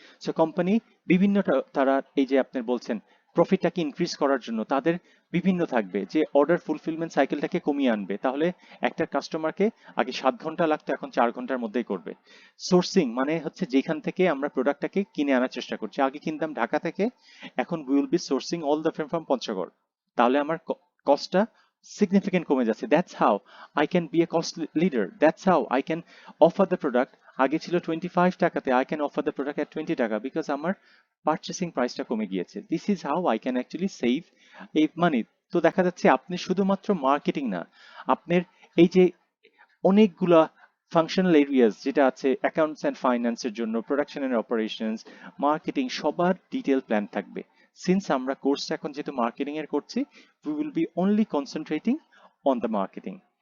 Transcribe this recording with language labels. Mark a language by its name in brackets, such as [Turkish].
[Bangla] So company বিভিন্ন তারা এই যে আপনার বলছেন প্রফিটটাকে ইনক্রিজ করার জন্য তাদের বিভিন্ন থাকবে যে অর্ডার ফুলফিলমেন্ট সাইকেলটাকে কমিয়ে আনবে। তাহলে একটা কাস্টমারকে আগে 7 ঘন্টা লাগতো, এখন 4 ঘন্টার মধ্যেই করবে। সোর্সিং মানে হচ্ছে যেখান থেকে আমরা প্রোডাক্টটাকে কিনে আনার চেষ্টা করছি, আগে কিনতাম ঢাকা থেকে, এখন [English] we will be sourcing all the from [Bangla] Panchagarh. তাহলে আমার কস্টটা significant কমে যাচ্ছে। [English] That's how I can be a cost leader. That's how I can offer the product. [Bangla] আগে ছিল 25 টাকাতে, [English] I can offer the product at 20 taka because [Bangla] আমার পারচেসিং প্রাইসটা কমে গিয়েছে। [English] This is how I can actually save a money. [Bangla] তো দেখা যাচ্ছে আপনি শুধুমাত্র মার্কেটিং না, আপনার এই যে অনেকগুলা ফাংশনাল এরিয়াস যেটা আছে অ্যাকাউন্টস অ্যান্ড ফাইন্যান্সের জন্য, প্রোডাকশন অ্যান্ড অপারেশনস, মার্কেটিং, সবার ডিটেল প্ল্যান থাকবে। সিন্স আমরা কোর্সটা এখন যেহেতু মার্কেটিং এর করছি, [English] We will be only concentrating on the marketing.